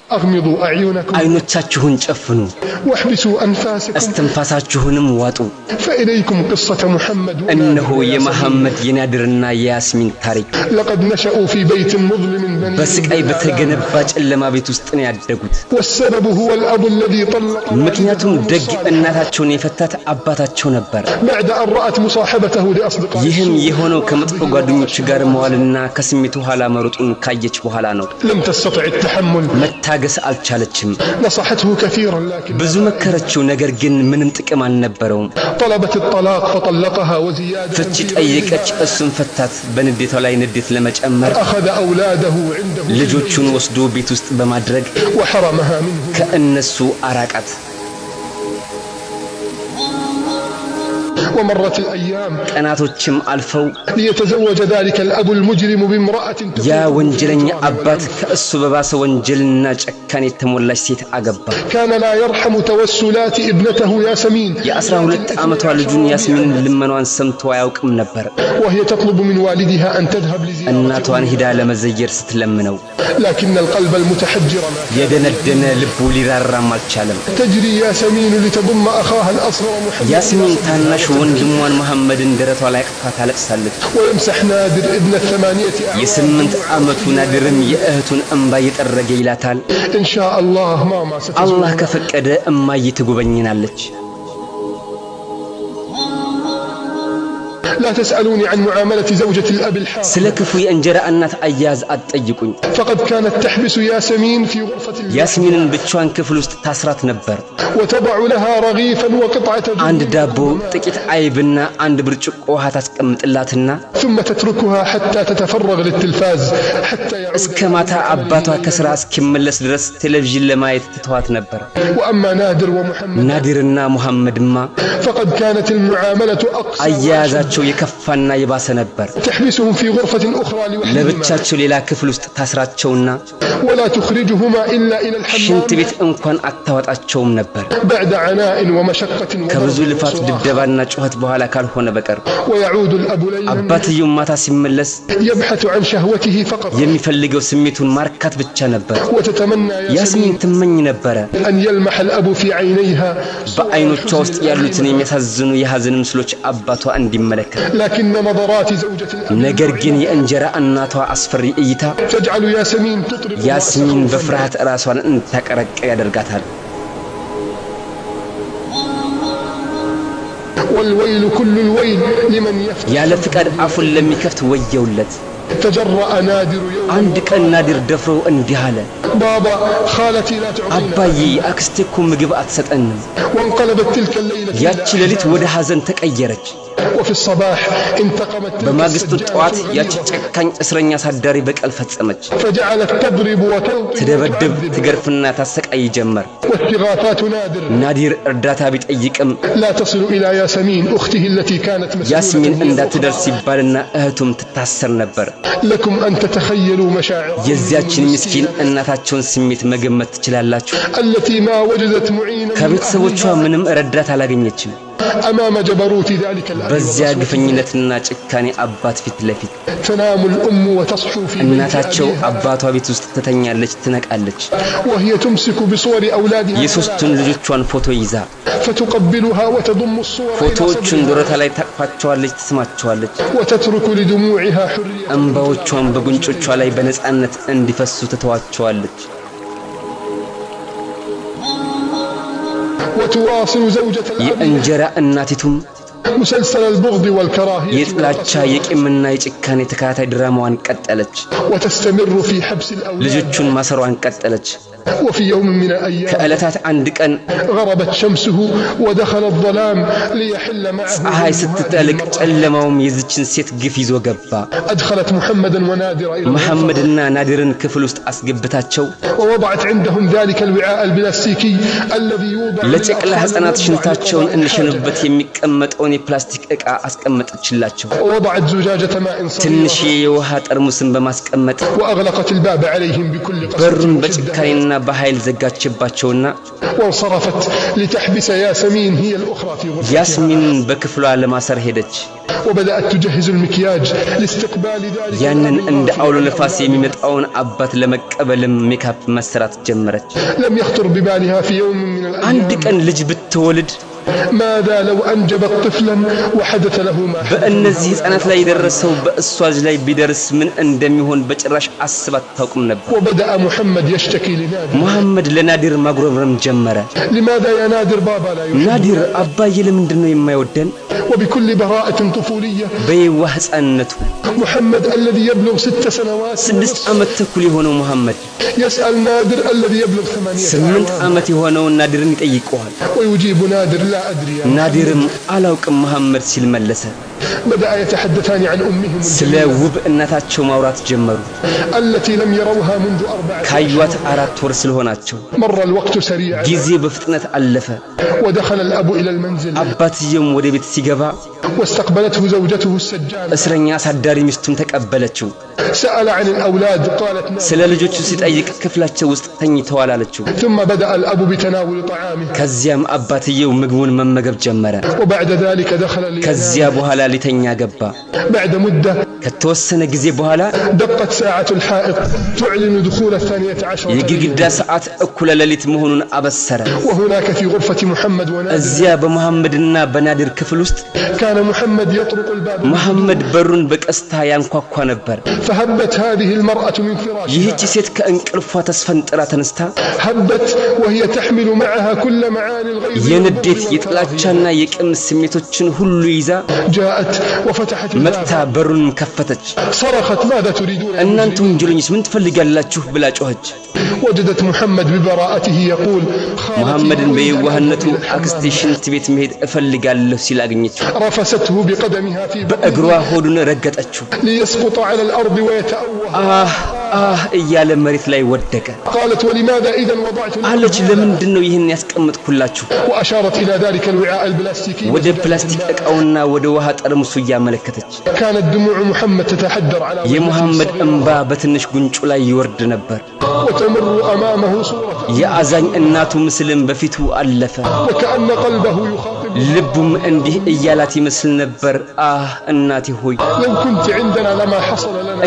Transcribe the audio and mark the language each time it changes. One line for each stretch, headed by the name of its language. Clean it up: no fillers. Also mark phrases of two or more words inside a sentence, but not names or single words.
Arabic: أغمضوا أعينكم
Amharic: አይኖቻችሁን ጨፍኑ
Arabic: واحبسوا أنفاسكم
Amharic: እስትንፋሳችሁንም ዋጡ
Arabic: فإليكم قصة محمد
Amharic: እነሆ የመሐመድ የናድርና የያስሚን ታሪክ
Arabic: لقد نشأوا في بيت مظلم بني
Amharic: በስቃይ በተገነባ ጨለማ ቤት ውስጥ ነው ያደጉት
Arabic: والسبب هو الأب الذي طلق
Amharic: ምክንያቱም ደግ እናታቸውን የፈታት አባታቸው ነበር
Arabic: بعد أن رأت مصاحبته لأصدقائه
Amharic: ይህም የሆነው ከመጥፎ ጓደኞቹ ጋር መዋልና ከስሜቱ ኋላ መሮጡን ካየች በኋላ ነው
Arabic: لم تستطع التحمل
Amharic: መታገስ አልቻለችም
Arabic: نصحته كثيرا لكن
Amharic: ብዙ መከረችው ነገር ግን ምንም ጥቅም አልነበረውም
Arabic: طلبت الطلاق فطلقها وزيادة
Amharic: ፍቺ ጠየቀች እሱን ፈታት በንዴቷ ላይ ንዴት ለመጨመር
Arabic: أخذ أولاده عنده
Amharic: ልጆቹን ወስዶ ቤት ውስጥ በማድረግ
Arabic: وحرمها منه
Amharic: ከእነሱ አራቃት
Arabic: ومرت الأيام
Amharic: ቀናቶችም አልፈው
Arabic: ليتزوج ذلك الأب المجرم بامرأة
Amharic: ያ ወንጀለኛ አባት ከእሱ በባሰ ወንጀልና ጨካኔ የተሞላች ሴት አገባ
Arabic: كان لا يرحم توسلات ابنته ياسمين
Amharic: የ12 ዓመቷ ልጁን ያስሚንን ልመኗን ሰምቶ አያውቅም ነበር
Arabic: وهي تطلب من والدها أن تذهب لزيارة
Amharic: እናቷን ሂዳ ለመዘየር ስትለምነው
Arabic: لكن القلب المتحجر
Amharic: የደነደነ ልቡ ሊራራም አልቻለም
Arabic: تجري ياسمين لتضم أخاها الأصغر محمد
Amharic: ያስሚን ታናሽ ወንድሟን መሐመድን ደረቷ ላይ አቅፋ ታለቅሳለች
Arabic: ويمسح نادر ابن ال8
Amharic: የ8 ዓመቱ ናድርም የእህቱን እንባ እየጠረገ ይላታል
Arabic: إن شاء الله ماما ستزور
Amharic: አላህ ከፈቀደ እማዬ ትጎበኝናለች
Arabic: لا تسألوني عن معاملة زوجة الأب الحار
Amharic: ስለ ክፉ የእንጀራ እናት አያያዝ አትጠይቁኝ
Arabic: فقد كانت تحبس ياسمين في غرفة
Amharic: ያስሚንን ብቻዋን ክፍል ውስጥ ታስራት ነበር
Arabic: وتضع لها رغيفا وقطعة
Amharic: አንድ ዳቦ ጥቂት አይብና አንድ ብርጭቆ ውሃ ታስቀምጥላትና
Arabic: ثم تتركها حتى تتفرغ للتلفاز حتى يعود
Amharic: እስከ ማታ አባቷ ከስራ እስኪመለስ ድረስ ቴሌቪዥን ለማየት ትተዋት ነበር
Arabic: وأما نادر ومحمد
Amharic: ናዲርና ሙሐመድማ
Arabic: فقد كانت المعاملة أقصى
Amharic: አያያዛቸው የከፋና የባሰ ነበር
Arabic: تحبسهم في غرفة أخرى لوحدهما
Amharic: ለብቻቸው ሌላ ክፍል ውስጥ ታስራቸውና
Arabic: ولا تخرجهما إلا إلى الحمام
Amharic: ሽንት ቤት እንኳን አታወጣቸውም ነበር
Arabic: بعد عناء ومشقة
Amharic: ከብዙ
Arabic: وضرب
Amharic: ልፋት
Arabic: وصراخ.
Amharic: ድብደባና ጩኸት በኋላ ካልሆነ በቀር
Arabic: ويعود الأب ليلا
Amharic: አባትየው ማታ ሲመለስ
Arabic: يبحث عن شهوته فقط
Amharic: የሚፈልገው ስሜቱን ማርካት ብቻ ነበር
Arabic: وتتمنى
Amharic: ያስሚን ትመኝ ነበር
Arabic: أن يلمح الأب في عينيها
Amharic: በአይኖቿ ውስጥ ያሉትን የሚያሳዝኑ የሐዘን ምስሎች አባቷ እንዲመለከት
Arabic: لكن نظرات زوجة الأب
Amharic: ነገር ግን የእንጀራ እናቷ አስፈሪ እይታ
Arabic: تجعل ياسمين تطرق
Amharic: ያስሚን በፍርሃት ራሷን እንታቀረቀ ያደርጋታል
Arabic: والويل كل الويل لمن يفتح
Amharic: ያለ ፍቃድ አፉን ለሚከፍት ወየውለት
Arabic: تجرأ نادر يوم
Amharic: አንድ ቀን ናዲር ደፍሮ እንዲህ አለ
Arabic: بابا خالتي لا تعطينا
Amharic: አባዬ አክስቴ እኮ ምግብ አትሰጠንም
Arabic: وانقلبت تلك الليلة
Amharic: ያቺ ሌሊት ወደ ሐዘን ተቀየረች
Arabic: وفي الصباح انتقمت تلك
Amharic: በማግስቱ
Arabic: السجانة
Amharic: ጠዋት
Arabic: الغليظة
Amharic: ያቺ ጨካኝ እስረኛ ሳዳሪ በቀል ፈጸመች
Arabic: فجعلت تضرب وتلطم
Amharic: ትደበድብ
Arabic: وتعذب
Amharic: ትገርፍና ታሰቃይ ጀመር
Arabic: واستغاثات نادر
Amharic: ናዲር እርዳታ ቢጠይቅም
Arabic: لا تصل إلى ياسمين أخته التي كانت
Amharic: ያስሚን
Arabic: مسؤولة
Amharic: እንዳትደርስ ይባልና እህቱም ትታሰር ነበር
Arabic: لكم أن تتخيلوا مشاعر
Amharic: የዚያችን ምስኪን እናታቸውን ስሜት መገመት ትችላላችሁ
Arabic: التي ما وجدت معينا
Amharic: ከቤተሰቦቿ ምንም ረዳት አላገኘችም
Arabic: أمام جبروت ذلك الأب
Amharic: በዚያ ግፈኝነትና ጭካኔ አባት ፊት ለፊት
Arabic: تنام الأم وتصحو في بيت
Amharic: እናታቸው
Arabic: أبيها
Amharic: አባቷ ቤት ውስጥ ትተኛለች ትነቃለች
Arabic: وهي تمسك بصور أولادها
Amharic: የሶስቱን ልጆቿን ፎቶ ይዛ
Arabic: فتقبلها وتضم الصور إلى
Amharic: ፎቶዎቹን
Arabic: صدرها
Amharic: ደረቷ ላይ ታቅፋቸዋለች ትስማቸዋለች
Arabic: وتترك لدموعها حرية
Amharic: እንባዎቿን በጉንጮቿ ላይ በነጻነት እንዲፈሱ ትተዋቸዋለች
Arabic: وتواصل زوجة الأب
Amharic: የእንጀራ እናቲቱም
Arabic: مسلسل البغض والكراهية
Amharic: የጥላቻ የቂምና የጭካኔ ተከታታይ ድራማዋን ቀጠለች
Arabic: وتستمر في حبس الأولاد
Amharic: ልጆቹን ማሰሯን ቀጠለች
Arabic: وفي يوم من الأيام
Amharic: ከዕለታት አንድ ቀን
Arabic: غربت شمسه ودخل الظلام ليحل معه
Amharic: ፀሐይ ስትጠልቅ ጨለማውም የዚችን ሴት ግፍ ይዞ ገባ
Arabic: أدخلت محمدا ونادر إلى الغرفة
Amharic: መሐመድና ናዲርን ክፍል ውስጥ አስገብታቸው
Arabic: ووضعت عندهم ذلك الوعاء البلاستيكي الذي يوضع
Amharic: ለጨቅላ ህፃናት ሽንታቸውን እንሸኑበት የሚቀመጠውን የፕላስቲክ ዕቃ አስቀመጠችላቸው
Arabic: ووضعت زجاجة ماء
Amharic: ትንሽ
Arabic: صغيرة
Amharic: የውሃ ጠርሙስን በማስቀመጥ
Arabic: وأغلقت الباب عليهم بكل قسوة
Amharic: በሩን
Arabic: وشدة
Amharic: በጭካኔና በኃይል ዘጋችባቸውና
Arabic: وانصرفت لتحبس ياسمين هي الأخرى في غرفتها
Amharic: ያስሚን በክፍሏ ለማሰር ሄደች
Arabic: وبدأت تجهز المكياج لاستقبال ذلك
Amharic: ያንን እንደ አውሎ ነፋስ የሚመጣውን አባት ለመቀበልም ሜካፕ መስራት ጀመረች
Arabic: لم يخطر ببالها في يوم من
Amharic: አንድ
Arabic: الأيام
Amharic: ቀን ልጅ ብትወልድ
Arabic: ماذا لو أنجبت طفلا وحدث له ما حدث
Amharic: በእነዚህ ህፃናት ላይ የደረሰው በእሷ ላይ ቢደርስ ምን እንደሚሆን በጭራሽ አስባት ታውቅም ነበር
Arabic: وبدأ محمد يشتكي لنادر
Amharic: መሐመድ ለናዲር ማጉረምረም ጀመረ
Arabic: لماذا يا نادر بابا لا يحب
Amharic: ናዲር አባዬ ለምንድነው የማይወደን
Arabic: وبكل براءة طفولية
Amharic: በየዋህ ህፃንነቱ
Arabic: محمد الذي يبلغ 6 سنوات
Amharic: 6 ዓመት ተኩል የሆነው መሐመድ
Arabic: يسأل نادر الذي يبلغ 8
Amharic: 8 ዓመት የሆነው ናዲርን ይጠይቀዋል
Arabic: ويجيب نادر لا أدري
Amharic: ናዲርም አላውቅም መሐመድ ሲል መለሰ
Arabic: بدأ يتحدثان عن أمهم
Amharic: ስለ ውብ እናታቸው ማውራት ጀመሩ
Arabic: التي لم يروها منذ 4
Amharic: ካዩት 4 ወር ስለሆናቸው
Arabic: مر الوقت سريعا
Amharic: ጊዜ በፍጥነት አለፈ
Arabic: ودخل الأب إلى المنزل
Amharic: አባትየውም ወደ ቤት ሲገባ
Arabic: واستقبلته زوجته السجانة
Amharic: እስረኛ አሳዳሪ ሚስቱን ተቀበለችው
Arabic: سأل عن الأولاد قالت نعم
Amharic: ስለ ልጆቹ ሲጠይቅ ክፍላቸው ውስጥ ተኝተዋል አለችው
Arabic: ثم بدأ الأب بتناول طعامه
Amharic: ከዚያም አባትየው ምግቡን መመገብ ጀመረ
Arabic: وبعد ذلك دخل
Amharic: ከዚያ በኋላ ሊተኛ ገባ
Arabic: بعد مدة
Amharic: ከተወሰነ ጊዜ በኋላ
Arabic: دقت ساعة الحائط تعلن دخول 12
Amharic: የግድግዳ ሰዓት እኩለ ሌሊት መሆኑን አበሰረ
Arabic: وهناك في غرفة محمد ونادر
Amharic: እዚያ በመሐመድና በናዲር ክፍል ውስጥ
Arabic: كان محمد يطرق الباب
Amharic: መሐመድ በሩን በቀስታ ያንኳኳ ነበር
Arabic: فهبت هذه المرأة من فراشها
Amharic: ይህች ሴት ከእንቅልፏ ተስፈንጥራ ተነስታ
Arabic: هبت وهي تحمل معها كل معاني الغيظ
Amharic: የንዴት የጥላቻና የቅም ስሜቶችን ሁሉ ይዛ
Arabic: جاءت وفتحت
Amharic: መጥታ
Arabic: الباب
Amharic: በሩን ከፈተች
Arabic: صرخت ماذا تريدون يا
Amharic: እናንተ ወንጀለኞች ምን ትፈልጋላችሁ ብላ ጮኸች
Arabic: وجدت محمد ببراءته يقول
Amharic: መሐመድን በየዋህነቱ አክስቴ ሽንት ቤት መሄድ እፈልጋለሁ ሲል አገኘችው
Arabic: رفسته بقدمها في
Amharic: በእግሯ ሆዱን ረገጠችው
Arabic: ليسقط على الأرض ويتأوه
Amharic: እያለ መሬት ላይ ወደቀ
Arabic: قالت ولماذا إذا وضعت
Amharic: አለች ለምንድነው ይህን ያስቀምጥኩላችሁ
Arabic: وأشارت إلى ذلك الوعاء البلاستيكي
Amharic: ወደ ፕላስቲክ ዕቃውና ወደ ውሃ ጠርሙሱ ያመለከተች
Arabic: كانت دموع محمد تتحدر على
Amharic: የመሐመድ እንባ በትንሽ ጉንጩ ላይ ይወርድ ነበር
Arabic: وتمر أمامه صورة
Amharic: የአዛኝ እናቱ ምስልም በፊቱ አለፈ
Arabic: وكأن قلبه يخاطب
Amharic: ልቡም እንዲህ እያላት ይመስል ነበር እናቴ ሆይ
Arabic: لو كنت عندنا لما حصل لنا